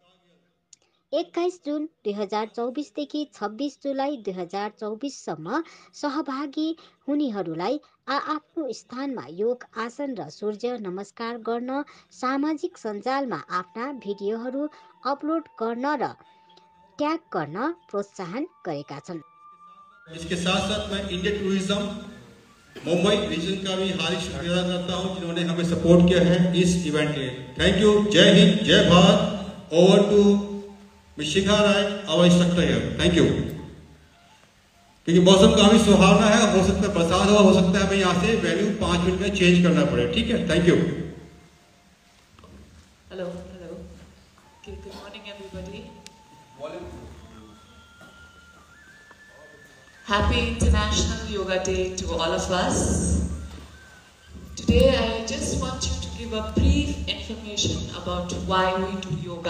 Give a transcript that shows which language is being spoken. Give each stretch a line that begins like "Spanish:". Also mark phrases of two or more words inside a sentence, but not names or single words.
Nepali: 21 जुन 2024 देखि 26 जुलाई 2024 सम्म सहभागी हुनेहरूलाई आआफ्नो स्थानमा योग आसन र सूर्य नमस्कार गर्न, सामाजिक सञ्जालमा आफ्ना भिडियोहरू अपलोड गर्न र ट्याग गर्न प्रोत्साहन गरेका छन्।
Hindi: इसके साथ साथ मैं इंडियन टूरिज्म मुंबई रीजन का भी हार्दिक शुक्रिया अदा करता हूं जिन्होंने हमें सपोर्ट किया है इस इवेंट के।
English: thank you.
Hindi: जय हिंद, जय भारत।
English: over to Shikha Rai, our instructor here. thank you.
Hindi: क्योंकि मौसम काफी सुहावना है, हो सकता है बरसात हो सकता है हमें यहाँ से वैल्यू 5 मिनट में चेंज करना पड़े। ठीक है,
English: thank you. hello hello, good morning everybody. Happy International Yoga Day to all of us. Today I just want you to give a brief information about why we do yoga.